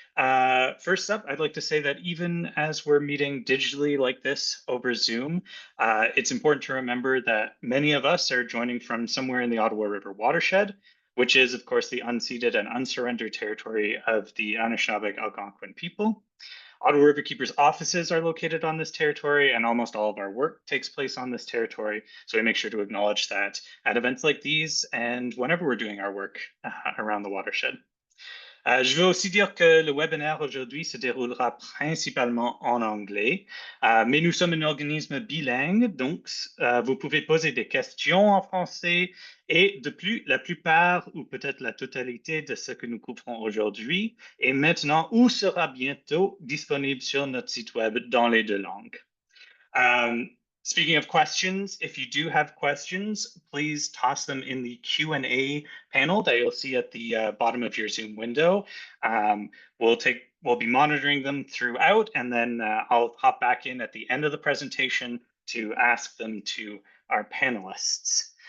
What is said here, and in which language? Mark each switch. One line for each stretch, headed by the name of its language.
English: First up, I'd like to say that even as we're meeting digitally like this over Zoom, it's important to remember that many of us are joining from somewhere in the Ottawa River watershed, which is, of course, the unceded and unsurrendered territory of the Anishinaabe Algonquin people. Ottawa Riverkeeper's offices are located on this territory, and almost all of our work takes place on this territory. So we make sure to acknowledge that at events like these and whenever we're doing our work around the watershed.
French: Je veux aussi dire que le webinaire aujourd'hui se déroulera principalement en anglais, mais nous sommes un organisme bilingue, donc vous pouvez poser des questions en français et de plus, la plupart ou peut-être la totalité de ce que nous couvrons aujourd'hui est maintenant ou sera bientôt disponible sur notre site web dans les deux langues.
English: Speaking of questions, if you do have questions, please toss them in the Q&A panel that you'll see at the bottom of your Zoom window. We'll be monitoring them throughout, and then I'll hop back in at the end of the presentation to ask them to our panelists.